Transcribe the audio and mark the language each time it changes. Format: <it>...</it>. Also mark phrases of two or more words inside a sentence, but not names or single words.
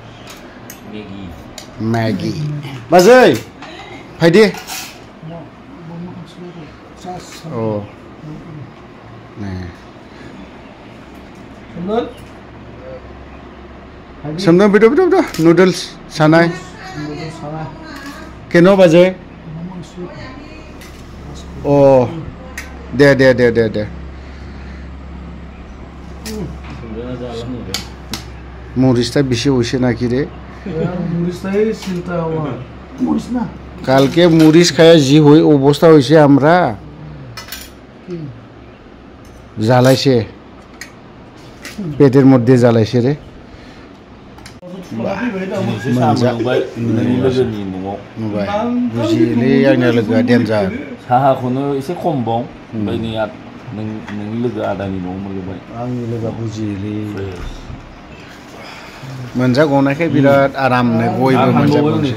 <brx>मैगी बाजै फायदे अ नै सोमदोन बेदो नुडल्स सानाय केन' बाजै अ दे</brx> <bn>मुरिसটা বেশি হইছে নাকি রে কালকে মুরিস খায়া জি হই অবস্থা হইছে আমরা জ্বালাইছে পেটের মধ্যে জ্বালাইছে রে</bn> <brx>बुजियोलै आंनि लोगोआ डेन्जार साहाखौनो एसे खम बाव ओमफ्राय नै नोंनि लोगो आदानि न'आव मोनबाय आंनि लोगोआ बुजियोलै मोनजागनायखाय बिराद आरामनो गयबो मोनजागनोसै</brx>